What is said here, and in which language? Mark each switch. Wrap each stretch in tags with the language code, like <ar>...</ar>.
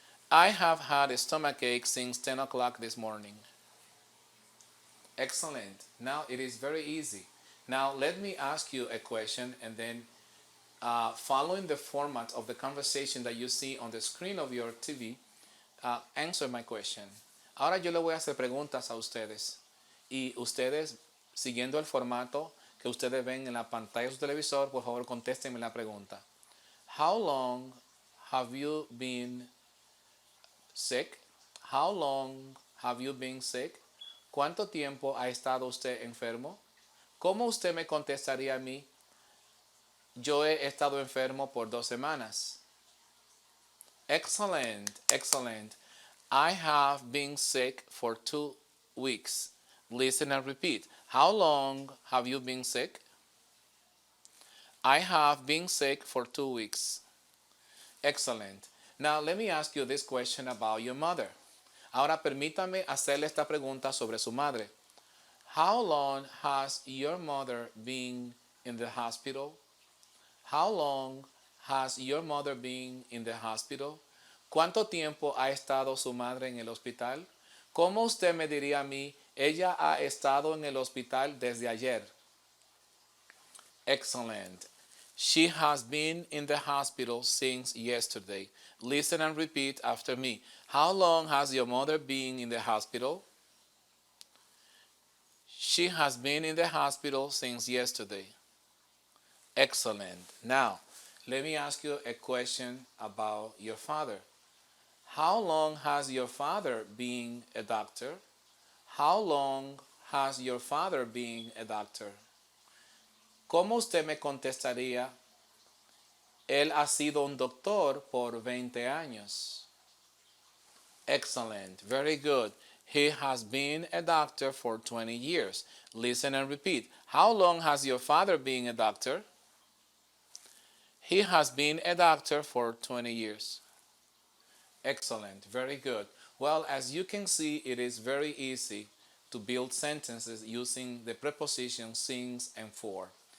<en>I have had a stomachache since 10 o'clock this morning. Excellent. Now it is very easy. Now let me ask you a question, and then following the format of the conversation that you see on the screen of your TV, answer my question.</en> <es>Ahora yo le voy a hacer preguntas a ustedes, y ustedes, siguiendo el formato que ustedes ven en la pantalla de su televisor, por favor contéstenme la pregunta.</es> <en>How long have you been sick? How long have you been sick?</en> <es>¿Cuánto tiempo ha estado usted enfermo? ¿Cómo usted me contestaría a mí? Yo he estado enfermo por 2 semanas.</es> <en>Excellent, excellent. I have been sick for 2 weeks. Listen and repeat. How long have you been sick? I have been sick for 2 weeks. Excellent. Now let me ask you this question about your mother.</en> <es>Ahora permítame hacerle esta pregunta sobre su madre.</es> <en>How long has your mother been in the hospital? How long has your mother been in the hospital?</en> <es>¿Cuánto tiempo ha estado su madre en el hospital? ¿Cómo usted me diría a mí, ella ha estado en el hospital desde ayer?</es> <en>Excellent. She has been in the hospital since yesterday. Listen and repeat after me. How long has your mother been in the hospital? She has been in the hospital since yesterday. Excellent. Now, let me ask you a question about your father. How long has your father been a doctor? How long has your father been a doctor?</en> <es>¿Cómo usted me contestaría? Él ha sido un doctor por 20 años.</es> <en>Excellent. Very good. He has been a doctor for 20 years. Listen and repeat. How long has your father been a doctor? He has been a doctor for 20 years. Excellent. Very good. Well, as you can see, it is very easy to build sentences using the prepositions since and for.</en>